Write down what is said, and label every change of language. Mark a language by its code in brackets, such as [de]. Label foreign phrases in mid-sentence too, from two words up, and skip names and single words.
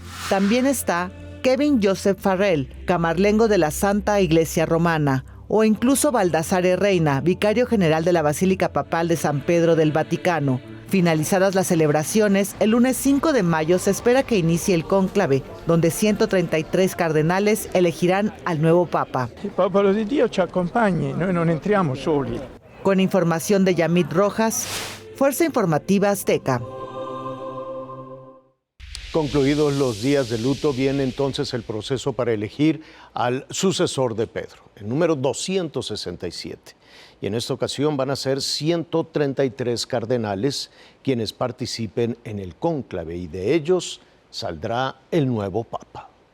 [es] También está Kevin Joseph Farrell, camarlengo de la Santa Iglesia Romana, o incluso Baldassare Reina, vicario general de la Basílica Papal de San Pedro del Vaticano. Finalizadas las celebraciones, el lunes 5 de mayo se espera que inicie el cónclave, donde 133 cardenales elegirán al nuevo Papa. [it] Il popolo di Dio ci accompagni, noi non entriamo soli. [es] Con información de Yamit Rojas, Fuerza Informativa Azteca. Concluidos los días de luto, viene entonces el proceso para elegir al sucesor de Pedro, el número 267. Y en esta ocasión van a ser 133 cardenales quienes participen en el cónclave y de ellos saldrá el nuevo Papa.